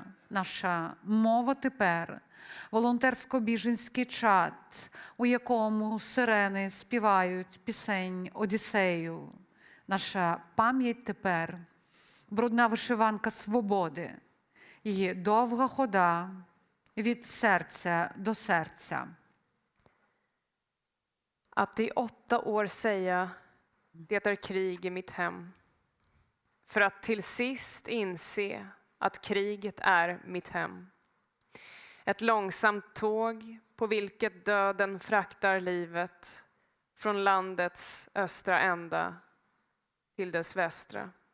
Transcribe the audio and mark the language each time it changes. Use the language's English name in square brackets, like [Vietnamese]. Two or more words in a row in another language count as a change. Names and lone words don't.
[Ukrainian] Наша мова тепер – волонтерсько-біженський чад, у якому сирени співають пісень Одіссею. Наша пам'ять тепер – брудна вишиванка свободи, її довга хода від серця до серця. [Swedish] Att i 8 år säga det är krig i mitt hem. För att till sist inse att kriget är mitt hem. Ett långsamt tåg på vilket döden fraktar livet från landets östra ända till dess västra.